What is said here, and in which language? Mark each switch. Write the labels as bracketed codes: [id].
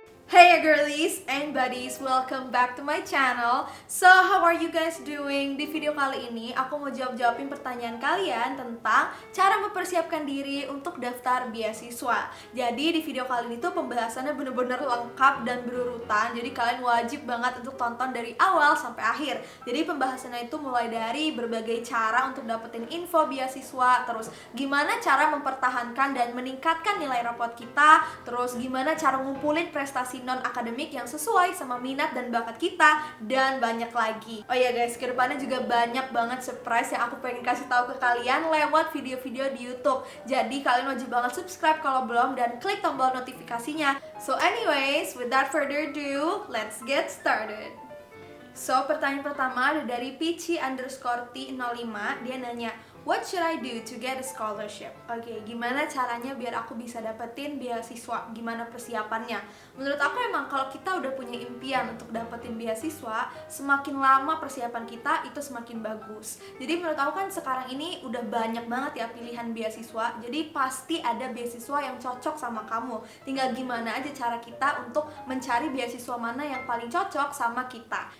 [en] Hey girlies and buddies, welcome back to my channel. So, how are you guys doing? [id] Di video kali ini aku mau jawabin pertanyaan kalian tentang cara mempersiapkan diri untuk daftar beasiswa. Jadi di video kali ini tuh pembahasannya bener-bener lengkap dan berurutan. Jadi kalian wajib banget untuk tonton dari awal sampai akhir. Jadi pembahasannya itu mulai dari berbagai cara untuk dapetin info beasiswa, terus gimana cara mempertahankan dan meningkatkan nilai rapot kita, terus gimana cara ngumpulin prestasi non-akademik yang sesuai sama minat dan bakat kita, dan banyak lagi. Oh ya guys, kedepannya juga banyak banget surprise yang aku pengen kasih tahu ke kalian lewat video-video di YouTube. Jadi kalian wajib banget subscribe kalau belum dan klik tombol notifikasinya. [en] So anyways, without further ado, let's get started. So, [id] pertanyaan pertama ada dari Pici_T05. Dia nanya, [en] what should I do to get a scholarship? [id] Oke, gimana caranya biar aku bisa dapetin beasiswa? Gimana persiapannya? Menurut aku emang kalau kita udah punya impian untuk dapetin beasiswa, semakin lama persiapan kita itu semakin bagus. Jadi menurut aku kan sekarang ini udah banyak banget ya pilihan beasiswa. Jadi pasti ada beasiswa yang cocok sama kamu. Tinggal gimana aja cara kita untuk mencari beasiswa mana yang paling cocok sama kita.